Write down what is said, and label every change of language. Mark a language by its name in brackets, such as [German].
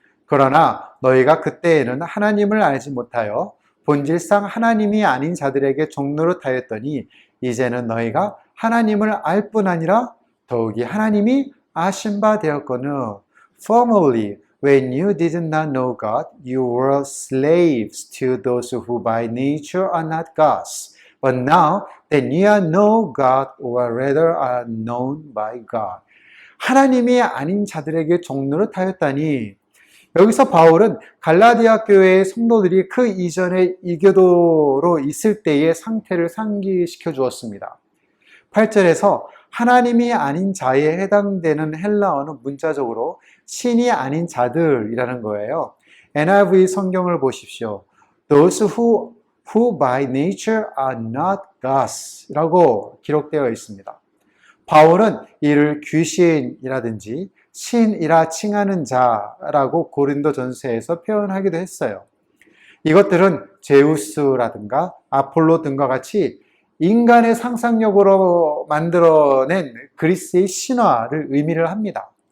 [Korean] 그러나 너희가 그때에는 하나님을 알지 못하여 본질상 하나님이 아닌 자들에게 종노릇하였더니 이제는 너희가 하나님을 알 뿐 아니라 더욱이 하나님이 아신 바 되었거늘 [English] Formerly, when you did not know God, you were slaves to those who by nature are not God's. But now that you know God, or rather are known by God. [Korean] 하나님이 아닌 자들에게 종노릇하였다니 여기서 바울은 갈라디아 교회의 성도들이 그 이전에 이교도로 있을 때의 상태를 상기시켜 주었습니다. 8절에서 하나님이 아닌 자에 해당되는 헬라어는 문자적으로 신이 아닌 자들이라는 거예요. NIV 성경을 보십시오. [English] Those who by nature are not gods [Korean] 라고 기록되어 있습니다. 바울은 이를 귀신이라든지 신이라 칭하는 자라고 고린도전서에서 표현하기도 했어요. 이것들은 제우스라든가 아폴로 등과 같이 인간의 상상력으로 만들어낸 그리스의 신화를 의미를 합니다.